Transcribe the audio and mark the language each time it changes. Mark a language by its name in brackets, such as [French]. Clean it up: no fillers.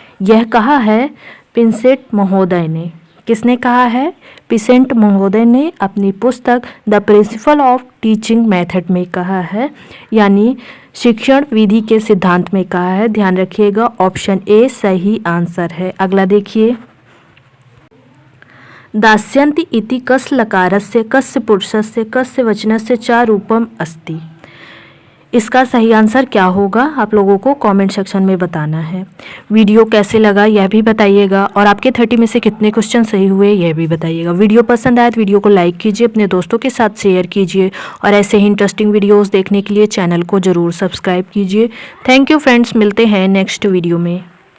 [Hindi] यह कहा है पिसेंट महोदय ने। किसने कहा है? पिसेंट महोदय ने अपनी पुस्तक the principle of teaching method में कहा है, यानी शिक्षण विधि के सिद्धांत में कहा है। ध्यान रखिएगा, ऑप्शन ए सही आंसर है। [Sanskrit] अगला देखिए, दास्यन्ति इति कस्य लकारस्य कस्य पुरुषस्य कस्य वचनस्य च रूपम अस्ति। [Hindi] इसका सही आंसर क्या होगा आप लोगों को कमेंट सेक्शन में बताना है। वीडियो कैसे लगा यह भी बताइएगा और आपके 30 में से कितने क्वेश्चन सही हुए यह भी बताइएगा। वीडियो पसंद आए तो वीडियो को लाइक कीजिए, अपने दोस्तों के साथ शेयर कीजिए और ऐसे ही इंटरेस्टिंग वीडियोस देखने के लिए चैनल को ज़रूर सब्सक्राइब कीजिए। थैंक यू फ्रेंड्स, मिलते हैं नेक्स्ट वीडियो में।